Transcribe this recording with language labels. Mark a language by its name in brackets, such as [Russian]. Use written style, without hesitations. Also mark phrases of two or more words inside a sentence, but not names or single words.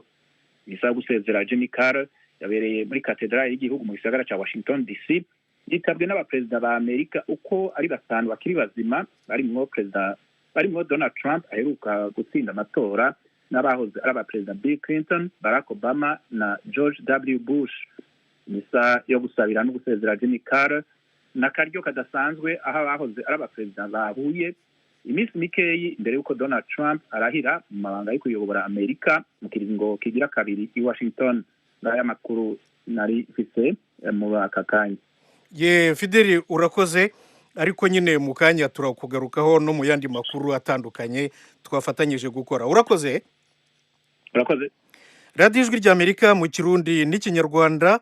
[Rundi] Misa gusezera Jimmy Carter yabereye muri katedrale y'igihugu mu gisagara ca Washington DC, yitabwe n'abaperezida ba Amerika uko ari batanu bakiri bazima, barimwo Donald Trump aheruka gutsinda amatora, n'abahoze ari abaperezida Bill Clinton, Barack Obama na George W. Bush. Misa yo gusabira no gusezera Jimmy Carter n'akaryo kadasanzwe aho abahoze ari abaperezida bahuye iminsi mikeyi imbere y'uko Donald Trump arahira mu mabanga yo kuyobora Amerika mu kiringo kigira kabiri i Washington. N'aya makuru nari mfise mu aka kanya. Fideli urakoze, ariko nyine mu kanya turakugarukaho no mu yandi makuru atandukanye twafatanyije gukora. Urakoze. Radio Ijwi ry'Amerika mu Kirundi n'Ikinyarwanda.